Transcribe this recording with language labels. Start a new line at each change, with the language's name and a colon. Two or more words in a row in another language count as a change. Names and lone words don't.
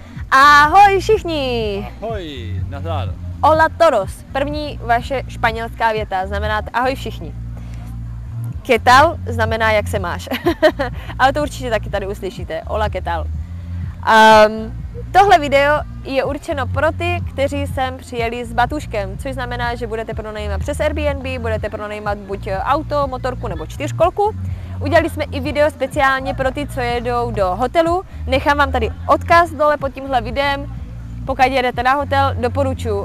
Czech: Ahoj všichni! Ahoj, nazdar.
Spanish: Hola todos.
Czech: První vaše španělská věta znamená ahoj všichni.
Spanish: ¿Qué tal?
Czech: Znamená jak se máš. Ale to určitě taky tady uslyšíte.
Spanish: Hola, ¿qué tal?
Czech: Tohle video je určeno pro ty, kteří sem přijeli s batuškem, což znamená, že budete pronajímat přes Airbnb, budete pronajímat buď auto, motorku nebo čtyřkolku. Udělali jsme i video speciálně pro ty, co jedou do hotelu. Nechám vám tady odkaz dole pod tímhle videem. Pokud jedete na hotel, doporučuji.